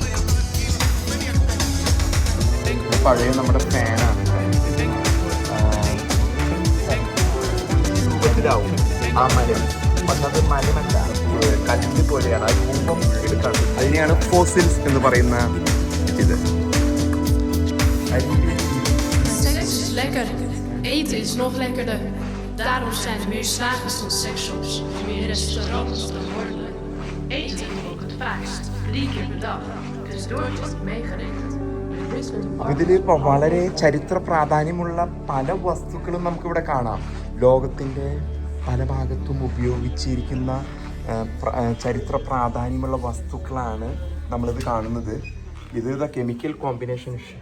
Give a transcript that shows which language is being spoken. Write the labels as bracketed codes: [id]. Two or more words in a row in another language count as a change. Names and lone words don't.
[ml] പഴയ നമ്മുടെ ഫാനാണ്. രൂപത്തിലാവും ആ മരം. പക്ഷെ അത് മരമല്ല, കല്ല് പോലെയാണ്. ആ രൂപം എടുക്കാണ്. അതിനെയാണ് ഫോസിൽസ് എന്ന് പറയുന്ന ഇത്. [nl] Seks is lekker, eten is nog lekkerder. Daarom zijn er meer slagers dan seksshops, meer restaurants dan bordelen. Eten ook het vaakst, 3 keer per dag. Dus door is het meegerekend. [ml] ഇതിൽ വളരെ ചരിത്ര പ്രാധാന്യമുള്ള പല വസ്തുക്കളും നമുക്കിവിടെ കാണാം. ലോകത്തിൻ്റെ പല ഭാഗത്തും ഉപയോഗിച്ചിരിക്കുന്ന ചരിത്ര പ്രാധാന്യമുള്ള വസ്തുക്കളാണ് നമ്മളിത് കാണുന്നത്. ഇത് [en] chemical combination.